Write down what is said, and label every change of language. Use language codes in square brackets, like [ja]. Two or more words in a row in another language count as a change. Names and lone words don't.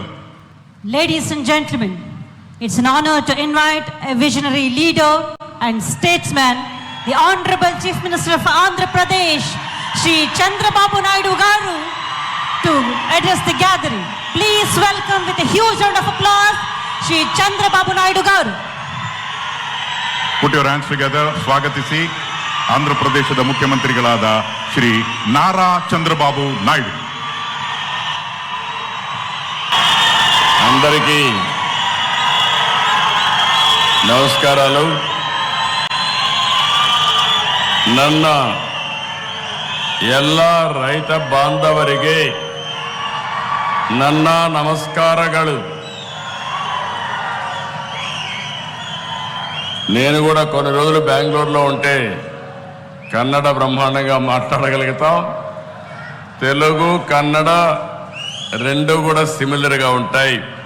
[en] Ladies and gentlemen, it's an honor to invite a visionary leader and statesman, the Honorable Chief Minister of Andhra Pradesh, Shri Chandrababu Naidu Garu, to address the gathering. Please welcome with a huge round of applause, Shri Chandrababu Naidu Garu. Put your hands together. [kn] Swagatisi, Andhra Pradeshದ ಮುಖ್ಯಮಂತ್ರಿಗಳಾದ ಶ್ರೀ ನಾರಾ ಚಂದ್ರబాబు నాయుడు. [te] అందరికీ నమస్కారాలు. [kn] ನನ್ನ ಎಲ್ಲ ರೈತ ಬಾಂಧವರಿಗೆ ನನ್ನ నమస్కారాలు. [te] నేను కూడా కొన్ని రోజులు బెంగళూరులో ఉంటే కన్నడ బ్రహ్మాండంగా మాట్లాడగలుగుతాం. తెలుగు కన్నడ రెండు కూడా సిమిలర్గా ఉంటాయి.